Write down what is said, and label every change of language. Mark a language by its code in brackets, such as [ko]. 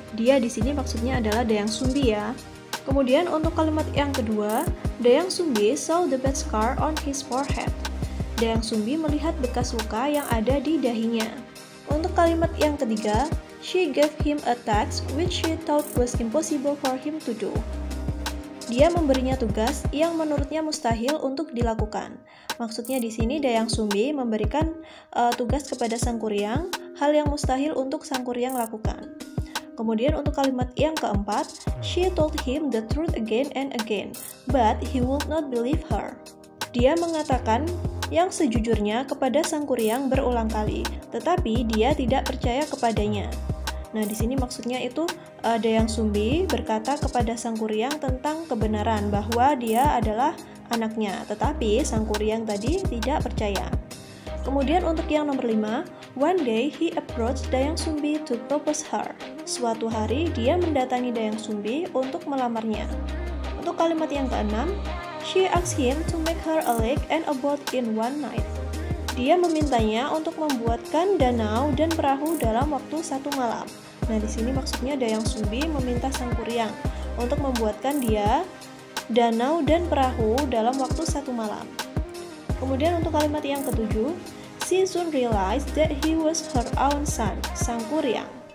[id] Dia di sini maksudnya adalah Dayang Sumbi ya. Kemudian untuk kalimat yang kedua, Dayang Sumbi [en] saw the bad scar on his forehead. [id] Dayang Sumbi melihat bekas luka yang ada di dahinya. Untuk kalimat yang ketiga, [en] she gave him a task which she thought was impossible for him to do. [id] Dia memberinya tugas yang menurutnya mustahil untuk dilakukan. Maksudnya di sini Dayang Sumbi memberikan tugas kepada Sangkuriang, hal yang mustahil untuk Sangkuriang lakukan. Kemudian untuk kalimat yang keempat, [en] she told him the truth again and again, but he would not believe her. [id] Dia mengatakan yang sejujurnya kepada Sangkuriang berulang kali, tetapi dia tidak percaya kepadanya. Nah, di sini maksudnya itu Dayang Sumbi berkata kepada Sangkuriang tentang kebenaran bahwa dia adalah anaknya, tetapi Sangkuriang tadi tidak percaya. Kemudian untuk yang nomor 5, [en] one day he approached Dayang Sumbi to propose her. [id] Suatu hari dia mendatangi Dayang Sumbi untuk melamarnya. Untuk kalimat yang keenam, [en] she asked him to make her a lake and a boat in one night. [id] Dia memintanya untuk membuatkan danau dan perahu dalam waktu 1 malam. Nah, di sini maksudnya Dayang Sumbi meminta Sangkuriang untuk membuatkan dia danau dan perahu dalam waktu 1 malam. Kemudian untuk kalimat yang ketujuh, [en] she soon realized that he was her own son, Sangkuriang.